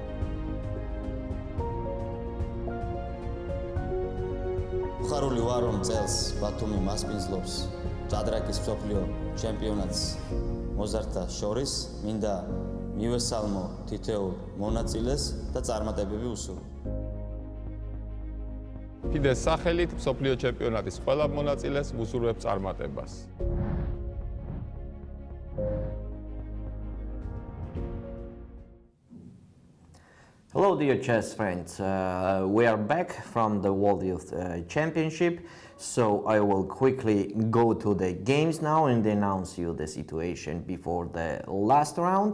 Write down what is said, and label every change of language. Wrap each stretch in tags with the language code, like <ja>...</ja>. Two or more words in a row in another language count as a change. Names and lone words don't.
<ka>ხარული ვარ რომ წელს ბათუმი მასპინძლობს ჭადრაკის მსოფლიო ჩემპიონატს მოზარდთა შორის მინდა მივესალმო თითოეულ მონაწილეს და წარმატებები უსურვო. FIDE-ს სახელით მსოფლიო ჩემპიონატის ყველა მონაწილეს ვუსურვებ წარმატებას.</ka> <en>Hello dear chess friends, we are back from the World Youth Championship, so I will quickly go to the games now and announce you the situation before the last round.</en>